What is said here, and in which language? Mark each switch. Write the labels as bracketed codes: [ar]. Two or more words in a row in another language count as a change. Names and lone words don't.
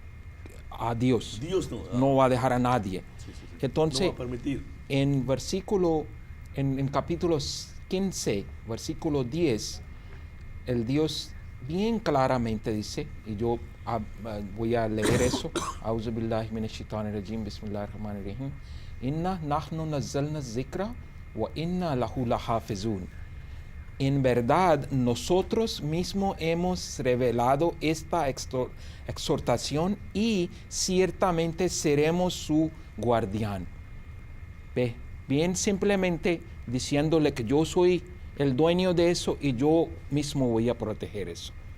[es] A Dios. Dios no. No va a dejar a nadie. Sí. Entonces, No va a permitir. en versículo, en capítulo 15, versículo 10, el Dios bien claramente dice, y yo voy a leer eso, [ar] أعوذ بالله من الشيطان الرجيم بسم الله الرحمن الرحيم إنا نحن نزلنا الذكر وإنا له لحافظون. [es] En verdad, nosotros mismos hemos revelado esta exhortación y ciertamente seremos su guardián. Ve, bien simplemente diciéndole que yo soy el dueño de eso y yo mismo voy a proteger eso.